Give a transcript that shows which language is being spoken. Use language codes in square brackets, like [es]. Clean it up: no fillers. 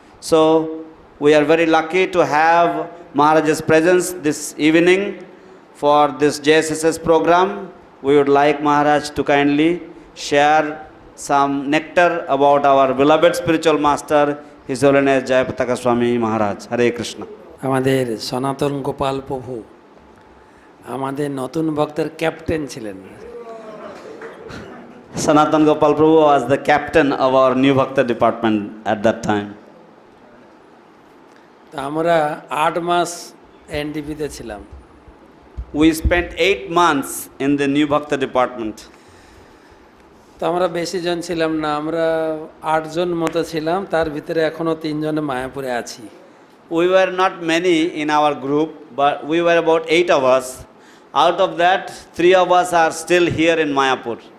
[en] So we are very lucky to have Maharaj's presence this evening for this JSSS program. We would like Maharaj to kindly share some nectar about our beloved spiritual master, His Holiness Jayapataka Swami Maharaj. Hare Krishna. [bn] আমাদের সনাতন গোপাল প্রভু আমাদের নতুন ভক্তের captain ছিলেন। [en] Sanatan Gopal Prabhu was the captain of our New Bhakta department at that time. [bn] তো আমরা 8 মাস এনডিপিতে ছিলাম। [en] We spent 8 months in the New Bhakta department. [bn] তো আমরা বেশি জন ছিলাম না, আমরা 8 জন মতো ছিলাম, তার ভিতরে এখনো 3 জন মায়াপুরে আছি। [en] We were not many in our group, but we were about 8 of us. Out of that, 3 of us are still here in Mayapur.